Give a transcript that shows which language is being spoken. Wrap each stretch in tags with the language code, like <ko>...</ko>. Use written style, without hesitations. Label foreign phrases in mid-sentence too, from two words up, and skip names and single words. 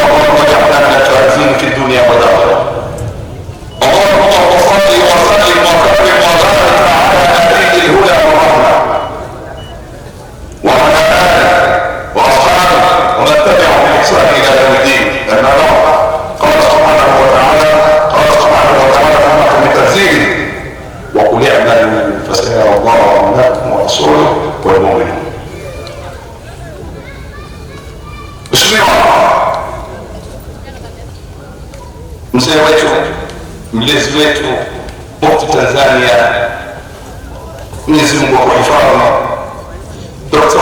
<ar>اللهم اجعلنا من الفائزين في الدنيا والاخره. اللهم صل وسلم وكرم وبارك على نبي الهدى والرحمه وعلى اله واصحابه ومن تبعهم باحسان الى يوم الدين. اما بعد، قال سبحانه وتعالى في محكم تنزيله: وقل اعملوا فسيرى الله لكم ورسوله والمؤمنون.</ar> <sw>Mzee wetu, mlezi wetu, mufti Tanzania, Mwenyezi Mungu akuhifadhi, Dr.</sw>